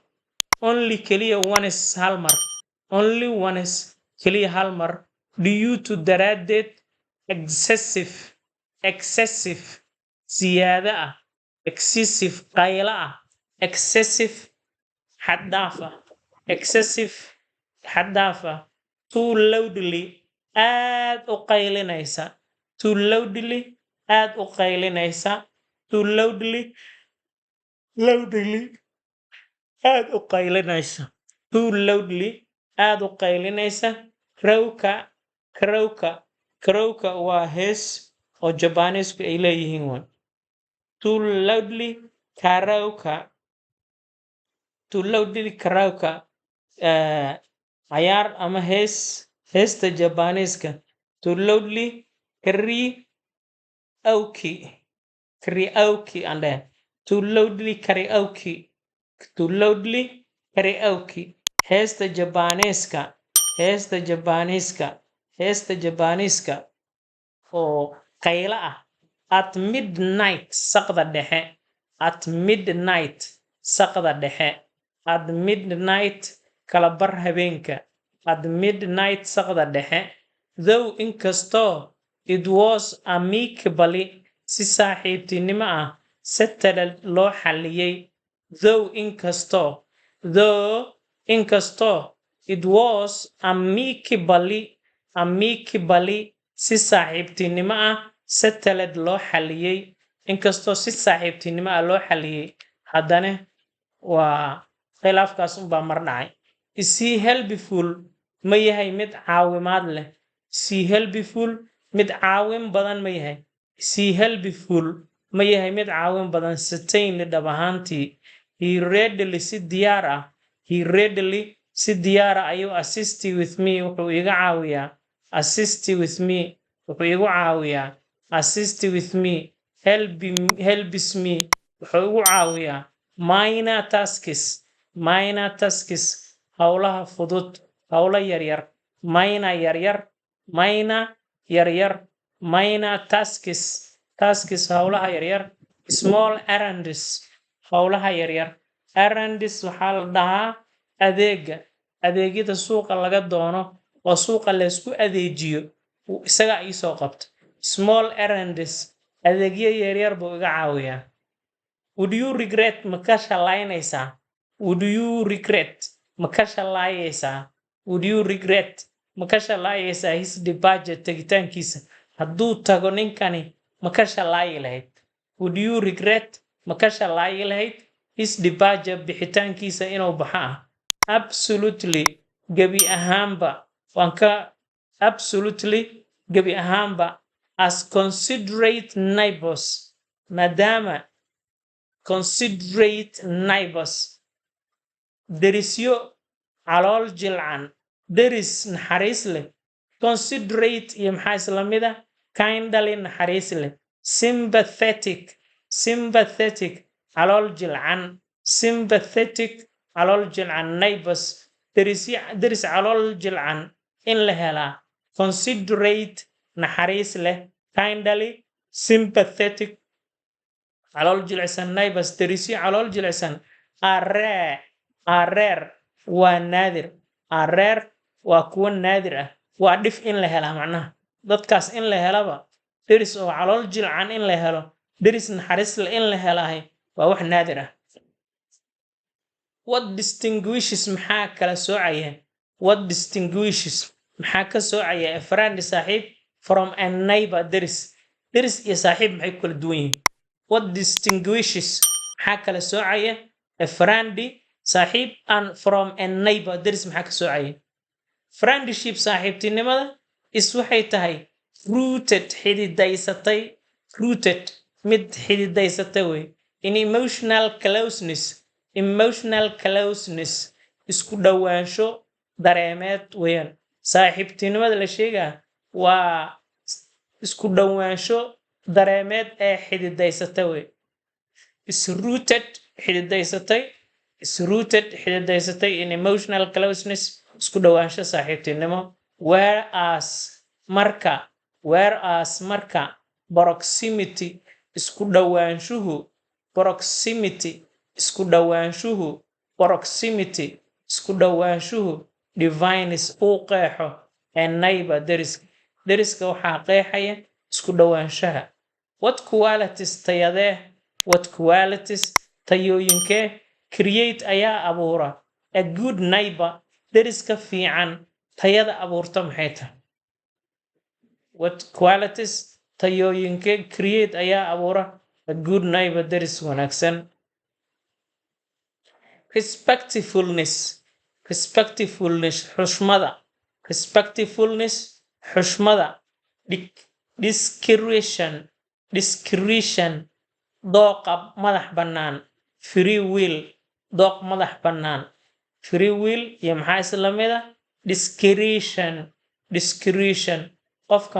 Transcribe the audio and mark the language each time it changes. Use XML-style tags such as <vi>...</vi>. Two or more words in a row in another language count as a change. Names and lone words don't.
<so>Only keliya once hal mar.</so> <en>Only once</en> <so>keliya hal mar.</so> <en>Due to</en> <so>daraaddeed excessive siyaada ah. Excessive qayla ah. Excessive xad dhaaf ah. Excessive xad dhaaf ah.</so> <en>Too loudly</en> <so>aad u qaylinaysa.</so> <en>Too loudly</en> <so>aad u qaylinaysa.</so> <en>Too loudly</en> <so>aad u qaylinaysa.</so> <en>Too loudly</en> <so>aad u qaylinaysa. Crowka waa hees oo Japaaniisku ay leeyihiin waan.</so> <en>Too loudly karaoke</en> <so>cayaar ama heesta Japaaniiska.</so> <en>Too loudly karaoke ande. Too loudly karaoke</en> <so>heesta Japaaniiska oo qayla ah</so> <en>at midnight</en> <so>saqda dhexe.</so> <en>At midnight</en> <so>kala bar habeenka.</so> <en>At midnight</en> <so>saqda dhexe. Though inkastoo</so> <en>it was amicably</en> <so>si saaxiibtinimo ah settled loo xalliyay. Though inkastoo</so> <en>it was amicably</en> <so>si saaxiibtinimo ah settled loo xalliyay. Inkastoo si saaxiibtinimo ah loo xalliyay haddana waa khilaafkaas unbaa mar dhacay.</so> <en>Is he helpful</en> <so>ma yahay mid caawimaad leh.</so> <en>Is he helpful</en> <so>mid caawin badan ma yahay.</so> <en>Is he helpful</en> <so>ma yahay mid caawin badan. Certainly dhab ahaantii.</so> <en>He readily</en> <so>si diyaar ah ayuu</so> <en>assist with me</en> <so>wuxuu iga caawiyaa.</so> <en>Assist with me helps me</en> <so>wuxuu igu caawiyaa.</so> <en>Minor tasks</en> <so>howlaha fudud howla yaryar.</so> <en>Minor tasks</en> <so>howlaha yaryar.</so> <en>Small errands</en> <so>howlaha yaryar. Errands waxaa la dhahaa adeegyada suuqa laga doono oo suuqa la isku adeejiyo isaga ay soo qabto.</so> <en>Small errands</en> <so>adeegyo yaryar buu iga caawiyaa.</so> <en>Would you regret</en> <so>ma ka shalaynaysaa</so> <en>his departure tagitaankiisa.</en> <so>Hadduu tago ninkani ma ka shalaayi lahayd.</so> <en>Would you regret</en> <so>ma ka shalaayi lahayd</so> <en>his departure</en> <so>bixitaankiisa inuu baxa ah. Absolutely gebi ahaanba</so> <en>as considerate neighbors</en> <so>maadaama derisyo calool jilcan deris naxariis leh. Considerate iyo maxaa isla mid ah kindly naxariis leh. Sympathetic calool jilcan neighbors deris calool jilcan in la helaa. Considerate naxariis leh.</so> <en>Kindly sympathetic</en> <so>calool jilicsan neighbors derisyo calool jilicsan</so> <en>are rare</en> <so>waa naadir.</so> <en>Are rare</en> <so>waa kuwa naadir ah. Waa dhif in la helaa macnaha. Dadkaas in la helaba deris oo calool jilcan in la helo deris naxariis leh in la helaahay waa wax naadir ah.</so> <en>What distinguishes</en> <so>maxaa ka soocaya</so> <en>a friend</en> <so>saaxiib</so> <en>from a neighbor</en> <so>deris iyo saaxiib maxay ku kala duwan yihiin.</so> <en>What distinguishes</en> <so>maxaa kala soocaya</so> <en>a friend</en> <so>saaxiib</so> <en>and from a neighbor</en> <so>deris maxaa ka soocaya. Friendship saaxiibtinimada waxay tahay rooted mid xididaysatay wey.</so> <en>In emotional closeness</en> <so>isku dhawaansho dareemeed weeyaan. Saaxiibtinimada la sheegaa waa isku dhawaansho dareemeed ee xididaysatay wey.</so> <en>Is rooted in emotional closeness</en> <so>isku dhawaansho saaxiibtinimo. Whereas marka proximity isku dhawaanshuhu isku dhawaanshuhu proximity isku dhawaanshuhu defines uu qeexo</so> <en>a neighbor</en> <so>deriska waxaa qeexaya isku dhawaanshaha</so> <en>what qualities</en> <so>tayadee</so> <en>what qualities</en> <so>tayooyinkee create ayaa abuura</so> <en>a good neighbor</en> <so>deriska fiican tayada abuurta maxay tahay</so> <en>what qualities</en> <so>tayooyinkee create ayaa abuura</so> <en>a good neighbor</en> <so>deris wanaagsan respectfulness xushmada discretion dooqa madax bannaan</so> <en>free will</en> <so>dooq madax bannaan</so> <en>free will</en> <so>iyo maxaa isla mid ah discretion qofka</so>